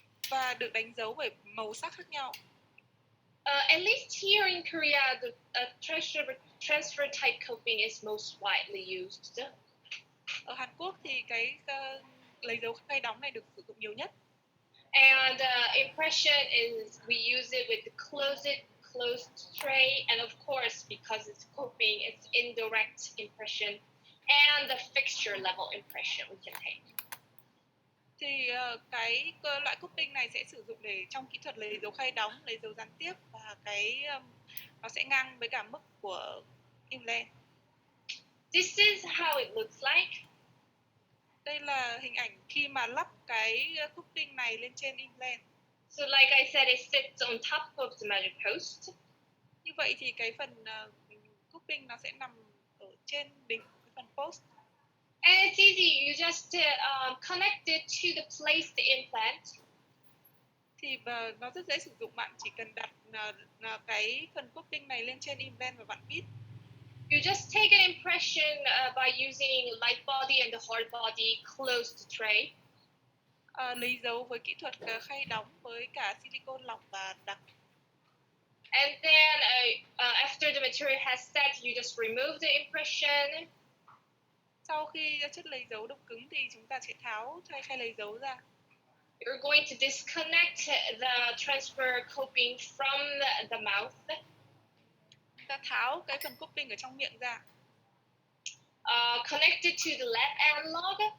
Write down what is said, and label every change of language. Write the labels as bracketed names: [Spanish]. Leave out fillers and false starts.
[Vietnamese] Và được đánh dấu bởi màu sắc khác nhau. [English] At least here in Korea, the transfer type coping is most widely used. [Vietnamese] Ở Hàn Quốc thì cái lấy dấu khay đóng này được sử dụng nhiều nhất. [English] And impression is we use it with the closed tray, and of course, because it's coping, it's indirect impression and the fixture level impression we can take. [Vietnamese] Thì cái loại coping này sẽ sử dụng để trong kỹ thuật lấy dấu khay đóng, lấy dấu gián tiếp, và nó sẽ ngang với cả mức của implant. [English] This is how it looks like. [Vietnamese] Đây là hình ảnh khi mà lắp cái coping này lên trên implant. [English] So like I said, it sits on top of the magic post. [Vietnamese] Như vậy thì cái phần coping nó sẽ nằm ở trên đỉnh của cái phần post. [English] And it's easy, you just connect it to the placed implant. [Vietnamese] Thì nó rất dễ sử dụng, bạn chỉ cần đặt cái phần coping này lên trên implant và bạn bít. [English] You just take an impression by using light body and the hard body closed tray. [Vietnamese] Lấy dấu với kỹ thuật khay đóng với cả silicone lỏng và đặc. [English] And then after the material has set, you just remove the impression. [Vietnamese] Sau khi chất lấy dấu đông cứng thì chúng ta sẽ tháo khay lấy dấu ra. [English] You're going to disconnect the transfer coping from the mouth. [Vietnamese] Ta tháo cái phần coping ở trong miệng ra. [English] Connect it to the LED analog.